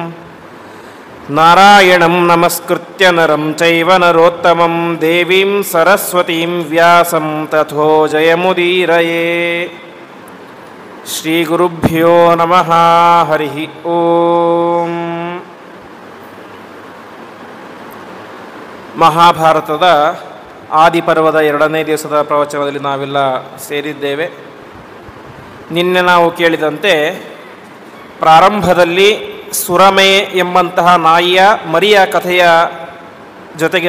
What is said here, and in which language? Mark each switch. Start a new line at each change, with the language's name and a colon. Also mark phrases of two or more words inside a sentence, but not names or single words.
Sanskrit: नारायणं नमस्कृत्य नरं चैव नरोत्तमं देवीं सरस्वतीं व्यासं ततो जयमुदीरये। ಶ್ರೀಗುರುಭ್ಯೋ ನಮಃ. ಹರಿಃ ಓಂ.
Kannada: ಮಹಾಭಾರತದ ಆದಿಪರ್ವದ 2ನೇ ದಿವಸದ ಪ್ರವಚನದಲ್ಲಿ ನಾವೆಲ್ಲ ಸೇರಿದ್ದೇವೆ. ನಿನ್ನೆ ನಾವು ಕೇಳಿದಂತೆ ಪ್ರಾರಂಭದಲ್ಲಿ ಸುರಮೆ ಎಂಬಂತಹ ನಾಯಿಯ ಮರಿಯ ಕಥೆಯ ಜೊತೆಗೆ